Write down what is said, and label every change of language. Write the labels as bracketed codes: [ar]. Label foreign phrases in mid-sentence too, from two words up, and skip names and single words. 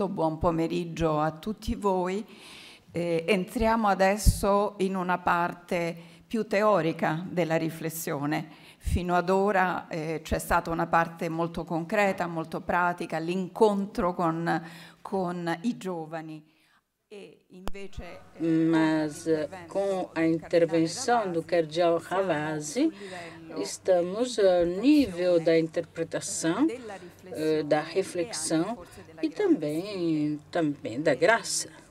[it] Buon pomeriggio a tutti voi. Entriamo adesso in una parte più teorica della riflessione. Fino ad ora c'è stata una parte molto concreta, molto pratica, l'incontro con i giovani. [pt] Mas com a intervenção do Cardeal Ravasi, estamos ao nível da interpretação, da reflexão e também da graça.